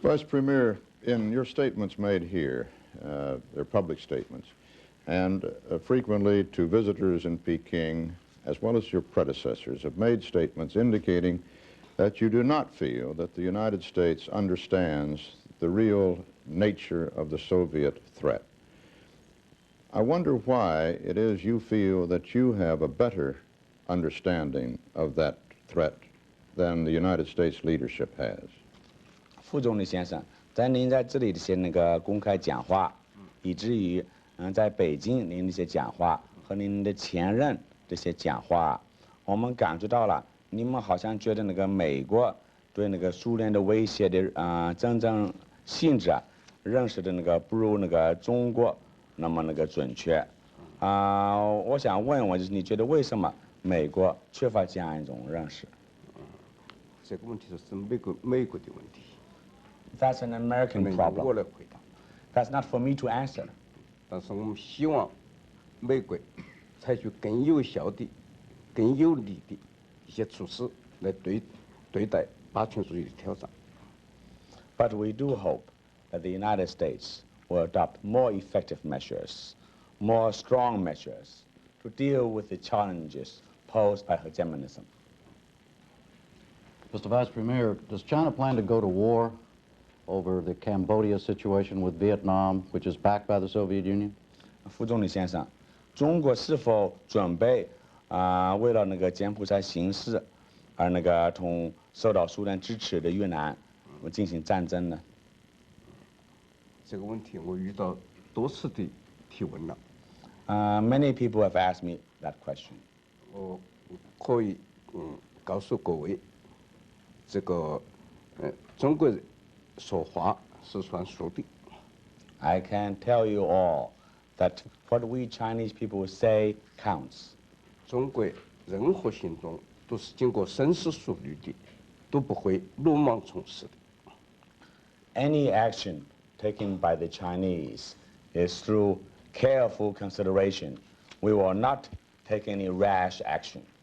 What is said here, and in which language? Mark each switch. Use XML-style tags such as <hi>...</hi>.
<en>Vice Premier, in your statements made here, they're public statements, and frequently to visitors in Peking, as well as your predecessors, have made statements indicating that you do not feel that the United States understands the real nature of the Soviet threat. I wonder why it is you feel that you have a better understanding of that threat than the United States leadership has.</en> <zh>副总理先生，在您在这里的一些公开讲话，以至于在北京您的一些讲话和您的前任这些讲话，我们感觉到了，你们好像觉得美国对苏联的威胁的真正性质认识的不如中国那么准确。我想问问，就是你觉得为什么美国缺乏这样一种认识？这个问题是美国的问题。</zh> <en>That's an American problem.</en> <zh>我来回答。</zh> <en>That's not for me to answer.</en> <zh>但是我们希望美国采取更有效的、更有力的一些措施来对待霸权主义的挑战。</zh> <en>But we do hope that the United States will adopt more effective measures, more strong measures to deal with the challenges posed by hegemonism. Mr. Vice Premier, does China plan to go to war over the Cambodia situation with Vietnam, which is backed by the Soviet Union?</en> <zh>副总理先生，中国是否准备为了柬埔寨形势而同受到苏联支持的越南进行战争呢？这个问题我遇到多次的提问了。</zh> <en>Many people have asked me that question.</en> <zh>我可以告诉各位，这个中国人说话是算数的。</zh> <en>I can tell you all that what we Chinese people say counts.</en> <zh>中国任何行动都是经过深思熟虑的，都不会鲁莽从事的。</zh> <en>Any action taken by the Chinese is through careful consideration. We will not take any rash action.</en>